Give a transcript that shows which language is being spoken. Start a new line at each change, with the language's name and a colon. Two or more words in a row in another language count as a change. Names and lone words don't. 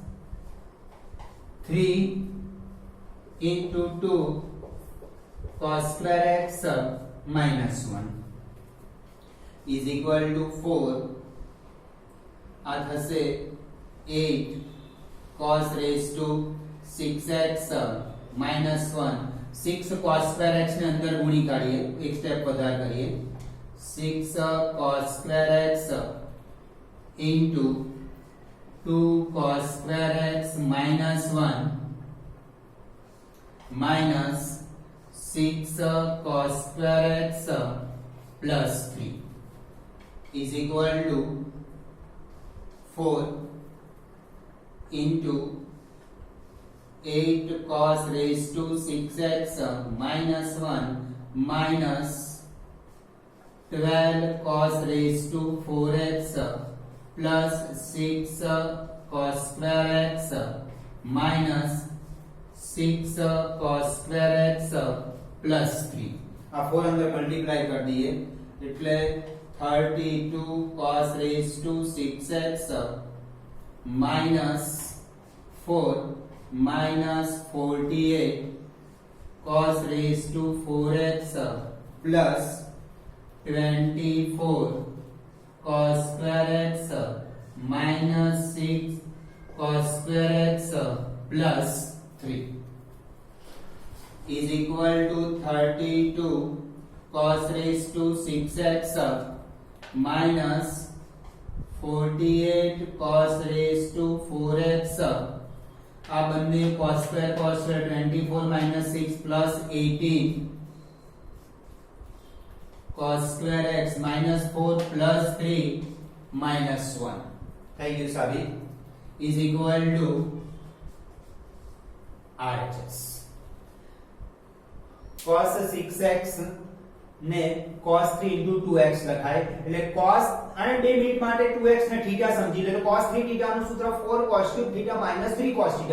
English: 3 into 2 cos square x minus 1 is equal to 4
Gujarati: આ થશે
English: 8 cos raised to 6x minus 1 6 cos square x
Gujarati: ને અંદર ગુણી કાઢીએ, એક સ્ટેપ વધારે કરીએ
English: 6 cos square x into 2 cos square x minus 1 minus 6 cos square x plus 3 is equal to 4 into 8 cos raised to 6x minus 1 minus 12 cos raised to 4x plus 6 cos square x minus 6 cos square x plus 3
Gujarati: આ 4 અંદર મલ્ટીપ્લાય કરી દઈએ એટલે
English: 32 cos raised to 6x minus 4 minus 48 cos raised to 4x plus 24 cos square x minus 6 cos square x plus 3 is equal to 32 cos raised to 6x minus 48 cos raised to 4x
Gujarati: આ બંને
English: cos square 24 minus 6 plus 18 cos square x minus 4 plus 3 minus 1
Gujarati: થઈ ગયું સાબિત
English: is equal to RHS.
Gujarati: cos 6x ને
English: cos 3 into 2x
Gujarati: લખાય એટલે cos અને 2 મિનિટ માટે 2x ને θ સમજી લે તો
English: cos 3 θ
Gujarati: નું સૂત્ર
English: 4 cos cube θ minus 3 cos θ.